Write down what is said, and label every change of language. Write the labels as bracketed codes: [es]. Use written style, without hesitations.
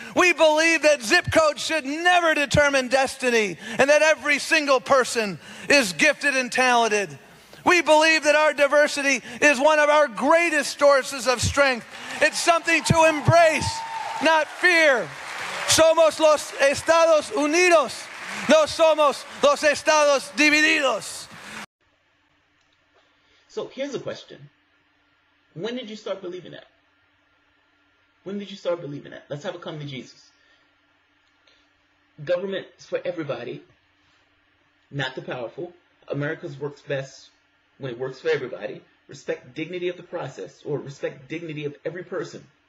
[en] We believe that zip codes should never determine destiny and that every single person is gifted and talented. We believe that our diversity is one of our greatest sources of strength. It's something to embrace, not fear. [es] Somos los Estados Unidos. No somos los Estados divididos. [en] So here's a question. When did you start believing that? When did you start believing that? Let's have a come to Jesus. Government is for everybody, not the powerful. America's works best when it works for everybody. Respect dignity of the process, or respect dignity of every person.